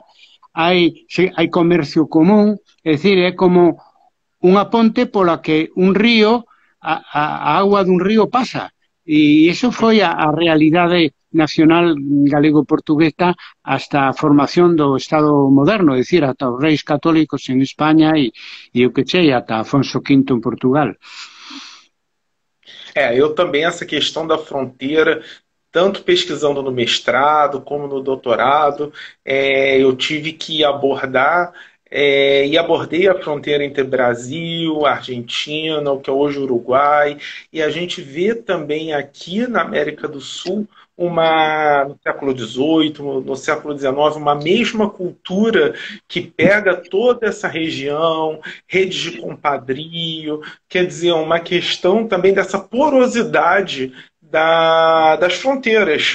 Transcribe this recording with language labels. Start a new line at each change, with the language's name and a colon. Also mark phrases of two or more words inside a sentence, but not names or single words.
Galician: Hai comercio común, é dicir, é como unha ponte pola que un río, a auga dun río pasa. E iso foi a realidade nacional galego-portuguesa hasta a formación do Estado moderno, é dicir, ata os reis católicos en España e o que sei, ata Afonso V en Portugal.
Portuguese: Eu também, essa questão da fronteira, tanto pesquisando no mestrado como no doutorado, eu tive que abordar e abordei a fronteira entre Brasil, Argentina, o que é hoje Uruguai, e a gente vê também aqui na América do Sul no século XVIII, no século XIX, uma mesma cultura que pega toda essa região, redes de compadrio, quer dizer, uma questão também dessa porosidade das fronteiras.